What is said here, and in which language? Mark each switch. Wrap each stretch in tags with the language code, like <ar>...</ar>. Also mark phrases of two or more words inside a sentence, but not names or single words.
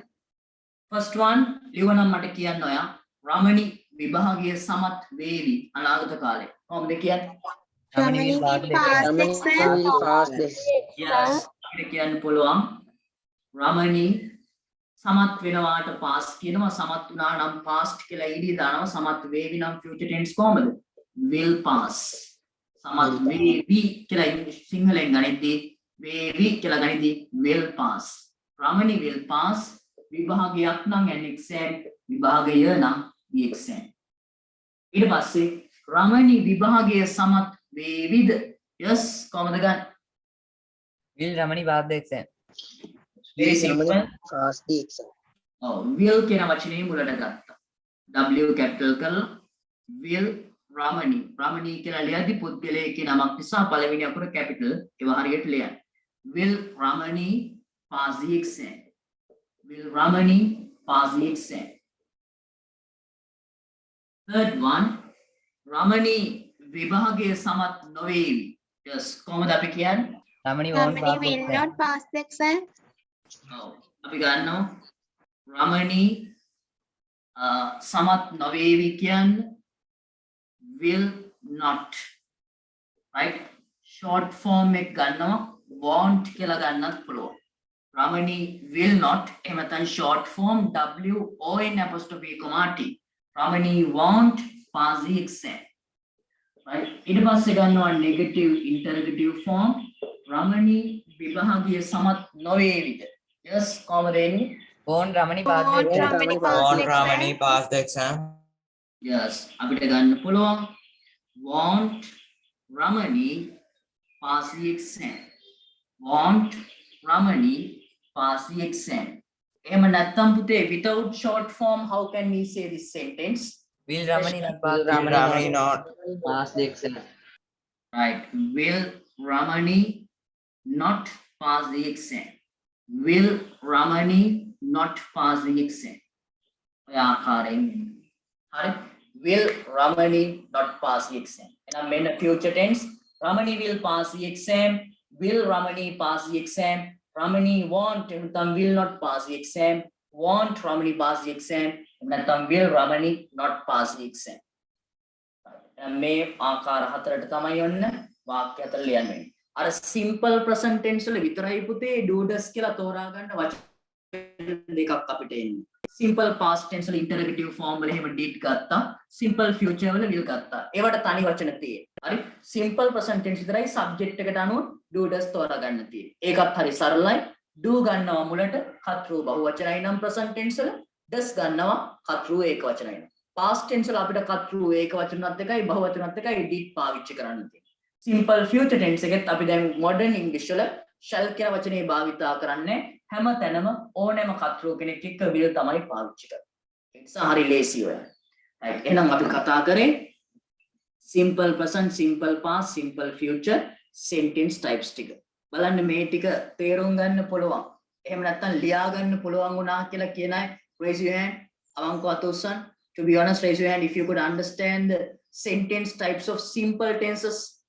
<en>first one</en> <si>ලියවනම් මට කියන්න ඔයා රමණී විභාගය සමත් වේවි අනාගත කාලේ. කොහොමද කියන්නේ?</si> <en>Ramani will pass this.</en> <si>yes අපිට කියන්න පුළුවන් රමණී සමත් වෙනවාට past කියනවා සමත් වුණා නම් past කියලා ed දානවා සමත් වේවි නම්</si> <en>future tense</en> <si>කොහමද</si> <en>will pass</en> <si>සමත් වේවි කියලා සිංහලෙන් ගනිද්දී වේවි කියලා ගනිද්දී</si> <en>will pass රමණී will pass</en> <si>විභාගයක් නම්</si> <en>an exam</en> <si>විභාගය නම්</si> <en>the exam</en> <si>ඊට පස්සේ රමණී විභාගය සමත් වේවිද yes කොහමද ගන්න</si> <en>Will Ramani pass the exam? very simple Pass the exam.</en> <si>will කියන වචනේ මුලට ගත්තා</si> <en>w capital</en> <si>කරලා will රමණී රමණී කියලා ලියද්දි පුද්ගලයෙක්ගේ නමක් නිසා පළවෙනි අකුර capital ඒව හරියට ලියන්න</si> <en>will Ramani pass the exam will Ramani pass the exam third one</en> <si>Ramani විභාගයේ සමත් නොවේවි yes කොහොමද අපි කියන්නේ</si> <en>Ramani won't Ramani pass the will exam. not pass the exam.</en> <si>අපි ගන්නවා රමණී සමත් නොවේවි කියන්නේ</si> <en>will not right short form</en> <si>එක ගන්නවා won't කියලා ගන්නත් පුළුවන්</si> <en>Ramani will not</en> <si>එහෙම නැත්නම්</si> <en>short form WON apostrophe comma T Ramani won't pass the exam right</en> <si>ඊට පස්සේ ගන්නවා</si> <en>negative interrogative form Ramani</en> <si>විභාගයේ සමත් නොවේවිද yes කොහමද එන්නේ</si> <en>Won't Ramani pass the Won't exam? Ramani pass Won't the Ramani exam. pass the exam?</en> <si>yes අපිට ගන්න පුළුවන්</si> <en>won't Ramani pass the exam won't Ramani pass the exam</en> <si>එහෙම නැත්නම් පුතේ</si> <en>without short form how can we say this sentence Will Ramani not pass the Will Ramani not Pass the exam. right will Ramani not pass the exam will Ramani not pass the exam</en> <si>ඔය ආකාරයෙන් හරි</si> <en>will Ramani not pass the exam</en> <si>එහෙනම් මෙන්න</si> <en>future tense Ramani will pass the exam will Ramani pass the exam Ramani won't නැත්නම් will not pass the exam won't Ramani pass the exam නැත්නම් will Ramani not pass the exam</en> <si>මේ ආකාර හතරට තමයි ඔන්න වාක්‍ය හතර ලියන්න වෙන්නේ අර</si> <en>simple present tense</en> <si>වල විතරයි පුතේ</si> <en>do does</en> <si>කියලා තෝරා ගන්න වචන දෙකක් අපිට එන්නේ</si> <en>simple past tense</en> <si>වල</si> <en>interrogative form</en> <si>වල එහෙම did ගත්තා</si> <en>simple future</en> <si>වල will ගත්තා ඒවට තනි වචන තියෙන්නේ හරි</si> <en>simple present tense</en> <si>විතරයි subject එකට අනුව</si> <en>do does</en> <si>තෝරා ගන්න තියෙන්නේ ඒකත් හරි සරලයි do ගන්නවා මුලට කතෘ බහුවචනයි නම්</si> <en>present tense</en> <si>වල does ගන්නවා කතෘ ඒකවචනයි නම්</si> <en>past tense</en> <si>වල අපිට කතෘ ඒකවචනත් එකයි බහුවචනත් එකයි did පාවිච්චි කරන්න තියෙන්නේ</si> <en>simple future tense</en> <si>එකත් අපි දැන්</si> <en>modern english</en> <si>වල shall කියන වචනේ භාවිතා කරන්නේ හැම තැනම ඕනෑම කතෘ කෙනෙක් එක්ක will තමයි පාවිච්චි කරන්නේ ඒ නිසා හරි ලේසි ඔය right එහෙනම් අපි කතා කරේ</si> <en>simple present simple past simple future sentence types</en> <si>ටික බලන්න මේ ටික තේරුම් ගන්න පුළුවන් එහෙම නැත්නම් ලියා ගන්න පුළුවන් වුණා කියලා කියන අය</si> <en>raise your hand</en> <si>අවංකව අත උස්සන්න</si> <en>to be honest raise your hand if you could understand the sentence types of simple tenses</en>